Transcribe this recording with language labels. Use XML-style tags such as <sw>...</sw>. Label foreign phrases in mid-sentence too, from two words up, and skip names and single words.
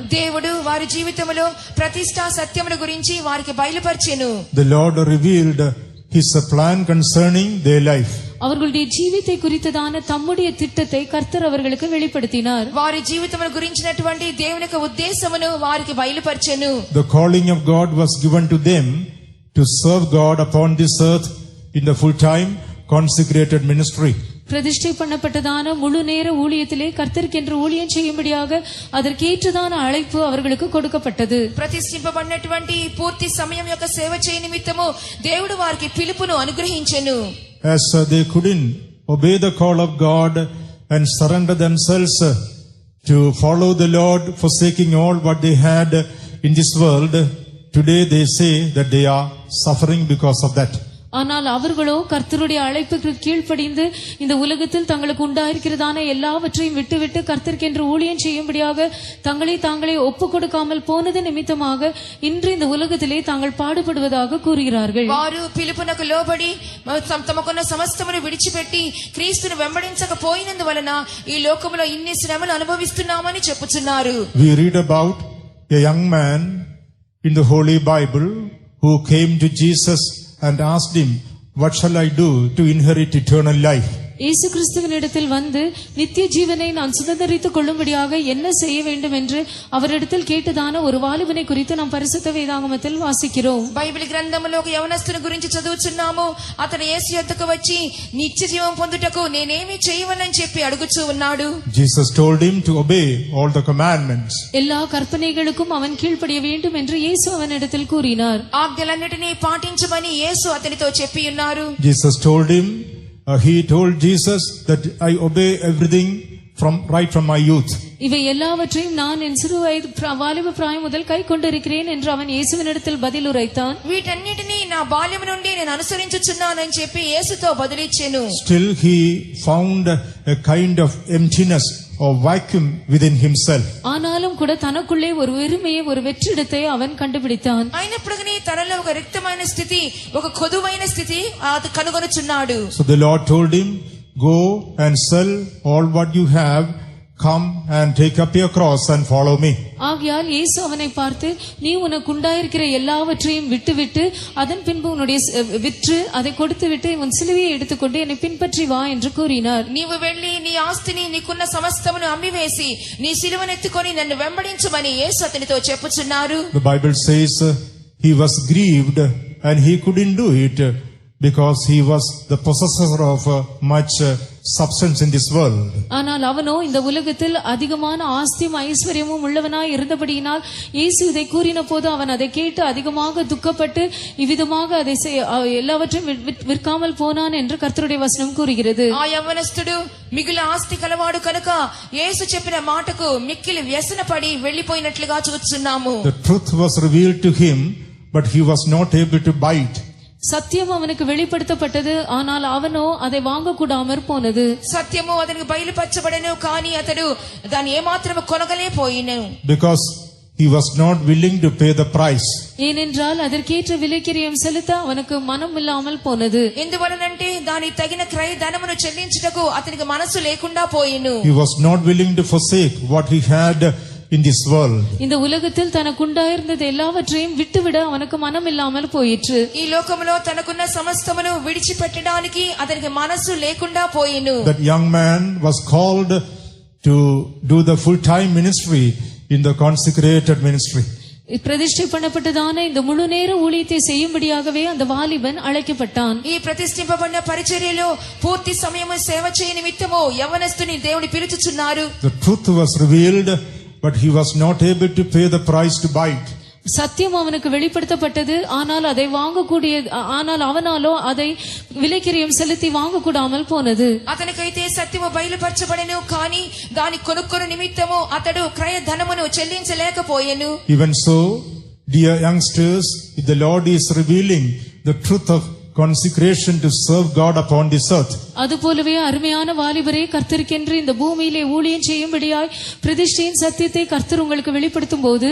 <te>దేవుడు వారి జీవితంలో ప్రతిష్ఠా సత్యముల గురించి వారికి బయలుపరిచెను.</te> <en>The Lord revealed his plan concerning their life.</en> <ta>அவர்களுடைய ஜீவித்தை குறித்ததான தம்முடைய திட்டத்தை கர்த்தர் அவர்களுக்கு வெளிப்படுத்தினார்.</ta> <te>వారి జీవితముల గురించినటువంటి దేవుని యొక్క ఉద్దేశమును వారికి బయలుపరిచెను.</te> <en>The calling of God was given to them to serve God upon this earth in the full time consecrated ministry.</en> <ta>பிரதிஷ்டை பண்ணப்பட்டதான முழு நேர ஊழியத்திலே கர்த்தருக்கென்று ஊழியம் செய்யும்படியாக அதற்கேற்றதான அழைப்பு அவர்களுக்கு கொடுக்கப்பட்டது.</ta> <te>ప్రతిష్ఠింపబడినటువంటి పూర్తి సమయం యొక్క సేవ చేయ నిమిత్తము దేవుడు వారికి పిలుపును అనుగ్రహించెను.</te> <en>As they couldn't obey the call of God and surrender themselves to follow the Lord, forsaking all what they had in this world, today they say that they are suffering because of that.</en> <ta>ஆனால் அவர்களோ கர்த்தருடைய அழைப்புக்கு கீழ்ப்படிந்து இந்த உலகத்தில் தங்களுக்கு உண்டாயிருக்கிறதான எல்லாவற்றையும் விட்டுவிட்டு கர்த்தருக்கென்று ஊழியம் செய்யும்படியாக தாங்களே ஒப்புக் கொடுக்காமல் போனது நிமித்தமாக இன்று இந்த உலகத்திலே தாங்கள் பாடுபடுவதாக கூறுகிறார்கள்.</ta> <te>వారు పిలుపునకు లోబడి తమకున్న సమస్తమును విడిచిపెట్టి క్రీస్తును వెంబడించకపోయినందువలన ఈ లోకములో ఇన్ని శ్రమలు అనుభవిస్తున్నామని చెప్పుచున్నారు.</te> <en>We read about a young man in the Holy Bible who came to Jesus and asked him, "What shall I do to inherit eternal life?"</en> <ta>இயேசு கிறிஸ்துவினிடத்தில் வந்து நித்திய ஜீவனை நான் சுதந்தரித்துக் கொள்ளும்படியாக என்ன செய்ய வேண்டும் என்று அவரிடத்தில் கேட்டதான ஒரு வாலிபனை குறித்து நாம் பரிசுத்த வேதாகமத்தில் வாசிக்கிறோம்.</ta> <te>బైబిల్ గ్రంథములో ఒక యవనస్తుని గురించి చదువుచున్నాము. అతను యేసు యొద్దకు వచ్చి నిత్య జీవం పొందుటకు నేనేమి చేయవలని చెప్పి అడుగుచూ ఉన్నాడు.</te> <en>Jesus told him to obey all the commandments.</en> <ta>எல்லா கற்பனைகளுக்கும் அவன் கீழ்ப்படிய வேண்டும் என்று இயேசு அவனிடத்தில் கூறினார்.</ta> <te>ఆజ్ఞలన్నిటినీ పాటించమని యేసు అతనితో చెప్పి ఉన్నారు.</te> <en>Jesus told him, he told Jesus that I obey everything from my youth.</en> <ta>இவை எல்லாவற்றையும் நான் என் சிறு வயது வாலிப பிராயம் முதல் கை கொண்டிருக்கிறேன் என்று அவன் இயேசுவினிடத்தில் பதில் உரைத்தான்.</ta> <te>వీటన్నిటినీ నా బాల్యం నుండి నేను అనుసరించుచున్నానని చెప్పి యేసుతో బదులిచ్చెను.</te> <en>Still he found a kind of emptiness or vacuum within himself.</en> <ta>ஆனாலும் கூட தனக்குள்ளே ஒரு வெறுமையை ஒரு வெற்றிடத்தை அவன் கண்டுபிடித்தான்.</ta> <te>అయినప్పటికీ తనలో ఒక రిక్తమైన స్థితి ఒక కొదువైన స్థితి అది కనుగొనుచున్నాడు.</te> <en>So the Lord told him, go and sell all what you have, come and take up your cross and follow me.</en> <ta>ஆகையால் இயேசு அவனை பார்த்து, நீ உனக்கு உண்டாயிருக்கிற எல்லாவற்றையும் விட்டுவிட்டு அதன் பின்பு உன்னுடைய விற்று அதை கொடுத்து விட்டு உன் சிலுவையை எடுத்துக்கொண்டு என்னை பின்பற்றி வா என்று கூறினார்.</ta> <te>నీవు వెళ్ళి నీ ఆస్తిని నీకున్న సమస్తమును అమ్మివేసి నీ సిలువనెత్తుకొని నన్ను వెంబడించుమని యేసు అతనితో చెప్పుచున్నారు.</te> <en>The Bible says he was grieved and he couldn't do it because he was the possessor of much substance in this world.</en> <ta>ஆனால் அவனோ இந்த உலகத்தில் அதிகமான ஆஸ்தியும் ஐஸ்வர்யமும் உள்ளவனாய் இருந்தபடியினால் இயேசு இதை கூறின போது அவன் அதை கேட்டு அதிகமாக துக்கப்பட்டு இவ்விதமாக அதை எல்லாவற்றையும் விற்காமல் போனான் என்று கர்த்தருடைய வசனம் கூறுகிறது.</ta> <te>ఆ యవ్వనస్తుడు మిగిలిన ఆస్తి కలవాడు కనుక యేసు చెప్పిన మాటకు మిక్కిలి వ్యసనపడి వెళ్లిపోయినట్లుగా చూస్తున్నాము.</te> <en>The truth was revealed to him, but he was not able to buy it.</en> <ta>సత్యం அவனுக்கு வெளிப்படுத்தப்பட்டது, ஆனால் அவனோ அதை வாங்க கூடாமற் போனது.</ta> <te>సత్యము అతనికి బయలుపరచబడెను, కానీ అతడు దాన్ని ఏమాత్రము కొనగలేకపోయిను.</te> <en>Because he was not willing to pay the price.</en> <ta>ஏனென்றால் அதற்கேற்ற விலைக்கிரயம் செலுத்த அவனுக்கு மனம் இல்லாமல் போனது.</ta> <te>ఎందువలనంటే దాని తగిన క్రయ ధనమును చెల్లించుటకు అతనికి మనసు లేకుండా పోయిను.</te> <en>He was not willing to forsake what he had in this world.</en> <ta>இந்த உலகத்தில் தனக்கு உண்டாயிருந்தது எல்லாவற்றையும் விட்டுவிட அவனுக்கு மனம் இல்லாமல் போயிற்று.</ta> <te>ఈ లోకములో తనకున్న సమస్తమును విడిచిపెట్టడానికి అతనికి మనసు లేకుండా పోయిను.</te> <en>That young man was called to do the full-time ministry in the consecrated ministry.</en> <ta>பிரதிஷ்டை பண்ணப்பட்டதான இந்த முழு நேர ஊழியத்தை செய்யும்படியாகவே அந்த வாலிபன் அழைக்கப்பட்டான்.</ta> <te>ఈ ప్రతిష్ఠింపబడిన పరిచర్యలో పూర్తి సమయము సేవ చేయ నిమిత్తము యవ్వనస్తుని దేవుని పిలుచుచున్నారు.</te> <en>The truth was revealed, but he was not able to pay the price to buy it.</en> <ta>சத்தியம் அவனுக்கு வெளிப்படுத்தப்பட்டது, ஆனால் அதை வாங்கக்கூடிய ஆனால் அவனாலோ அதை விலைக்கிரயம் செலுத்தி வாங்க கூடாமல் போனது.</ta> <te>అతనికైతే సత్యము బయలుపరచబడెను, కానీ దాని కొనుక్కొను నిమిత్తము అతడు క్రయ ధనమును చెల్లించలేకపోయెను.</te> <en>Even so, dear youngsters, if the Lord is revealing the truth of consecration to serve God upon this earth,</en> <ta>அதுபோலவே அருமையான வாலிபரே, கர்த்தருக்கென்று இந்த பூமியிலே ஊழியம் செய்யும்படியாய் பிரதிஷ்டையின் சத்தியத்தை கர்த்தர் உங்களுக்கு வெளிப்படுத்தும் போது,</ta>